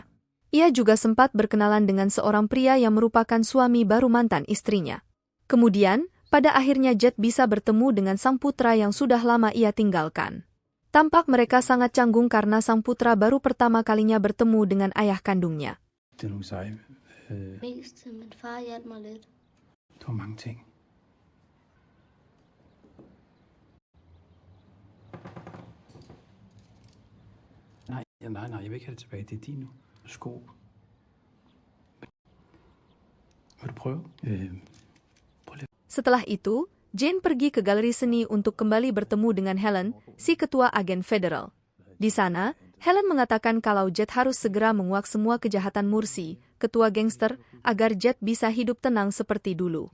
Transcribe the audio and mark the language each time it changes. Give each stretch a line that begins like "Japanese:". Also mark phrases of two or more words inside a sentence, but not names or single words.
Indonesian: Ia juga sempat berkenalan dengan seorang pria yang merupakan suami baru mantan istrinya. Kemudian, pada akhirnya Jet bisa bertemu dengan sang putra yang sudah lama ia tinggalkan. Tampak mereka sangat canggung karena sang putra baru pertama kalinya bertemu dengan ayah kandungnya.
Danish: Mest til min far hjalp mig lidt. Det var mange ting. Nej, jeg vil ikke have det tilbage. Det er dine sko. Vil du prøve?
Indonesian: Setelah itu, Jane pergi ke galeri seni untuk kembali bertemu dengan Helen, si ketua agen federal. Di sana, Helen mengatakan kalau Jet harus segera menguak semua kejahatan Mursi, ketua gangster, agar Jet bisa hidup tenang seperti dulu.